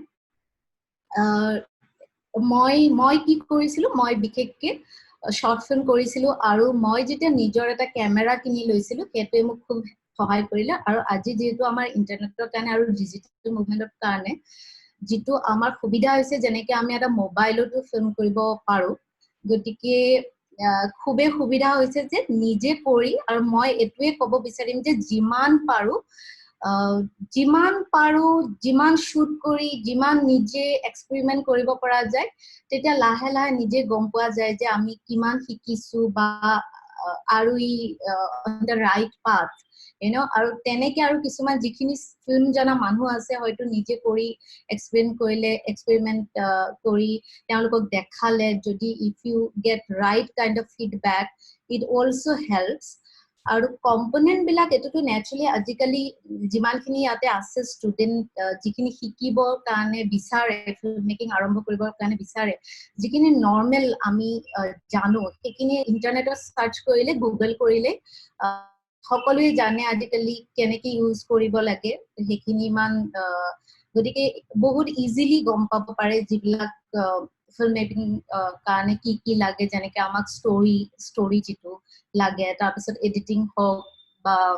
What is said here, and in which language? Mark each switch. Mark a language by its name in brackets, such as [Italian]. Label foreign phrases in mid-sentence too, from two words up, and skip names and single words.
[Assamese] মই কি কৰিছিলো মই বিশেষকে শৰ্ট ফিল্ম কৰিছিলো আৰু মই যেতিয়া নিজৰ এটা ক্যামেৰা কিনি লৈছিলো হেতুৱে মোক খুব সহায় কৰিলে আৰু আজি যেহেতু আমাৰ ইন্টাৰনেটৰ কাৰণে আৰু ডিজিটেল মুভমেন্টৰ কাৰণে যেটো আমাৰ সুবিধা হৈছে যেনেকে আমি এটা মোবাইলতো ফিল্ম কৰিব পাৰো গতিকে খুবে সুবিধা হৈছে যে নিজে কৰি আৰু মই এটুৱে ক'ব বিচাৰিম যে যিমান পাৰো যিমান পাৰো যিমান শুট কৰি যিমান নিজে এক্সপেৰিমেন্ট কৰিব পৰা যায় তেতিয়া লাহে লাহে নিজে গম পোৱা যায় যে আমি কিমান শিকিছো বা আৰু ই [English] on the right path [Assamese] আৰু তেনেকে আৰু কিছুমান যিখিনি ফিল্ম জনা মানুহ আছে হয়তো নিজে কৰি এক্সপেৰিমেন্ট কৰি তেওঁলোকক দেখালে যদি [English] if you get right kind of feedback it also helps [Assamese] আৰু কম্পোনেন্ট বিলাক এটোটো ন্যাচুৰালি আজিকালি যিমানখিনি ইয়াতে আছে ষ্টুডেন্ট যিখিনি শিকিবৰ কাৰণে বিচাৰে [English] film making [Assamese] আৰম্ভ কৰিবৰ কাৰণে বিচাৰে যিখিনি নৰ্মেল আমি জানো সেইখিনি ইন্টাৰনেটত সাৰ্চ কৰিলে গুগল কৰিলে সকলোৱে জানে আজিকালি কেনেকৈ ইউজ কৰিব লাগে সেইখিনি মান গতিকে বহুত ইজিলি গম পাব পাৰে যিবিলাক [English] film making [Assamese] কাৰণে কি লাগে যেনেকৈ আমাক ষ্টৰি যিটো লাগে তাৰপিছত এডিটিং হওক বা